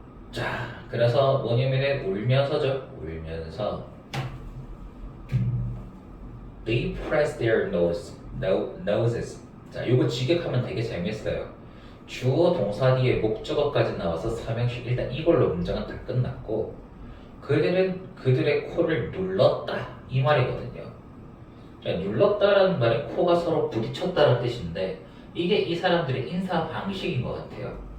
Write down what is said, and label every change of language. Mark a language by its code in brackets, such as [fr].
[ko] 자, 그래서 뭐냐면은 울면서죠. 울면서 [en] They press their noses. [ko] 자, 이거 직역하면 되게 재밌어요. 주어 동사 뒤에 목적어까지 나와서 삼형식 일단 이걸로 문장은 다 끝났고 그들은 그들의 코를 눌렀다 이 말이거든요. 자, 눌렀다라는 말은 코가 서로 부딪혔다는 뜻인데 이게 이 사람들의 인사 방식인 것 같아요.